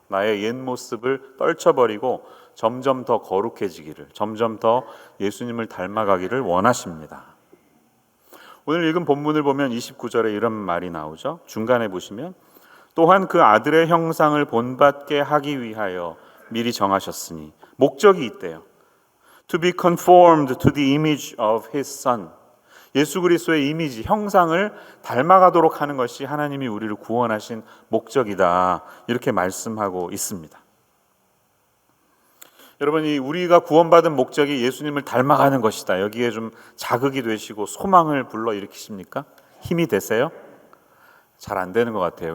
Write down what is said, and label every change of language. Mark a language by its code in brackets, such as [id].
[ko] 나의 옛 모습을 떨쳐버리고 점점 더 거룩해지기를, 점점 더 예수님을 닮아가기를 원하십니다. 오늘 읽은 본문을 보면 29절에 이런 말이 나오죠. 중간에 보시면 또한 그 아들의 형상을 본받게 하기 위하여 미리 정하셨으니 목적이 있대요. [en] To be conformed to the image of his son. [ko] 예수 그리스도의 이미지, 형상을 닮아가도록 하는 것이 하나님이 우리를 구원하신 목적이다. 이렇게 말씀하고 있습니다. 여러분, 우리가 구원받은 목적이 예수님을 닮아가는 것이다. 여기에 좀 자극이 되시고 소망을 불러일으키십니까? 힘이 되세요? 잘 안 되는 것 같아요.